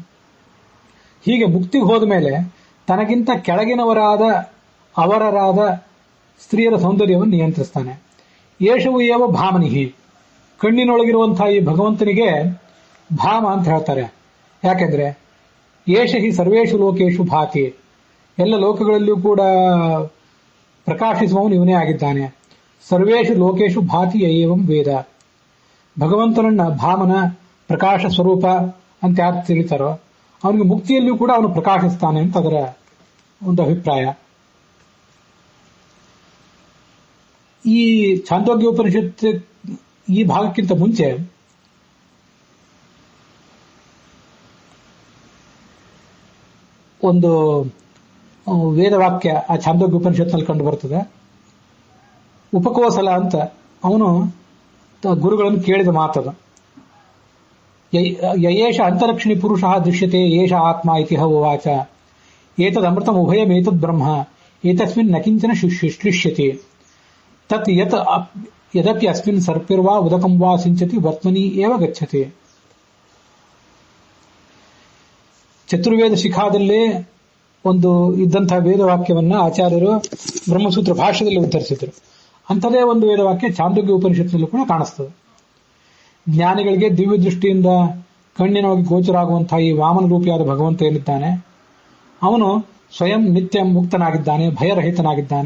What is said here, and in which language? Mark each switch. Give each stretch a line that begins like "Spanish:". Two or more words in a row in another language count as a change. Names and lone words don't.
Kannada: ಹೀಗೆ ಮುಕ್ತಿಗೆ ಹೋದ ಮೇಲೆ ತನಗಿಂತ ಕೆಳಗಿನವರಾದ ಅವರರಾದ ಸ್ತ್ರೀಯರ ಸೌಂದರ್ಯವನ್ನು ನಿಯಂತ್ರಿಸ್ತಾನೆ.
Sanskrit: ಯೇಷವು ಏವ ಭಾಮನಿಹಿ,
Kannada: ಕಣ್ಣಿನೊಳಗಿರುವಂತಹ ಈ ಭಗವಂತನಿಗೆ ಭಾಮ ಅಂತ ಹೇಳ್ತಾರೆ.
Sanskrit: ಯಾಕೆಂದ್ರೆ ಯೇಷ ಹಿ ಸರ್ವೇಷು ಲೋಕೇಶು ಭಾತಿ,
Kannada: ಎಲ್ಲ ಲೋಕಗಳಲ್ಲಿಯೂ ಕೂಡ ಪ್ರಕಾಶಿಸುವವನು ಇವನೇ ಆಗಿದ್ದಾನೆ.
Sanskrit: ಸರ್ವೇಷು ಲೋಕೇಶು ಭಾತಿ ಏವಂ ವೇದ,
Kannada: ಭಗವಂತನನ್ನ ಭಾಮನ ಪ್ರಕಾಶ ಸ್ವರೂಪ ಅಂತ ಯಾರು ತಿಳಿತಾರೋ ಅವನಿಗೆ ಮುಕ್ತಿಯಲ್ಲಿಯೂ ಕೂಡ ಅವನು ಪ್ರಕಾಶಿಸ್ತಾನೆ ಅಂತ ಅದರ ಒಂದು ಅಭಿಪ್ರಾಯ. ಈ ಛಾಂದೋಗ್ಯೋಪನಿಷತ್ ಈ ಭಾಗಕ್ಕಿಂತ ಮುಂಚೆ ಒಂದು ವೇದವಾಕ್ಯ ಆ ಛಾಂದೋಗ್ಯೋಪನಿಷತ್ನಲ್ಲಿ ಕಂಡು ಬರ್ತದೆ. ಉಪಕೋಸಲ ಅಂತ ಅವನು ಗುರುಗಳನ್ನು ಕೇಳಿದ ಮಾತದು.
Sanskrit: ಯಯೇಷ ಅಂತರಕ್ಷಿಣಿ ಪುರುಷ ದೃಶ್ಯತೆ ಏಷ ಆತ್ಮ ಇತಿ ಉವಾಚ ಏತದ್ ಅಮೃತಂ ಉಭಯಮೇತದ್ ಬ್ರಹ್ಮ ಏತಸ್ಮಿನ್ ನ ಕಿಂಚನ ಶ್ಲಿಷ್ಯತೆ ತತ್ ಯದಪಿ ಅಸ್ಮಿನ್ ಸರ್ಪಿರ್ವಾ ಉದಕಂ ವಾ ಸಿಂಚತಿ ವರ್ತ್ಮನಿ ಏವ ಗಚ್ಚತೆ.
Kannada: ಚತುರ್ವೇದ ಶಿಖಾದಲ್ಲೇ ಒಂದು ಇದ್ದಂತಹ ವೇದವಾಕ್ಯವನ್ನ ಆಚಾರ್ಯರು ಬ್ರಹ್ಮಸೂತ್ರ ಭಾಷ್ಯದಲ್ಲಿ ಉತ್ತರಿಸಿದರು. ಅಂಥದೇ ಒಂದು ವೇದವಾಕ್ಯ ಛಾಂದೋಗ್ಯ ಉಪನಿಷತ್ನಲ್ಲೂ ಕೂಡ ಕಾಣಿಸ್ತದೆ. ಜ್ಞಾನಿಗಳಿಗೆ ದಿವ್ಯ ದೃಷ್ಟಿಯಿಂದ ಕಣ್ಣಿನೊಳಗೆ ಗೋಚರ ಆಗುವಂತಹ ಈ ವಾಮನ ರೂಪಿಯಾದ ಭಗವಂತ ಏನಿದ್ದಾನೆ ಅವನು ಸ್ವಯಂ ನಿತ್ಯ ಮುಕ್ತನಾಗಿದ್ದಾನೆ, ಭಯರಹಿತನಾಗಿದ್ದಾನೆ.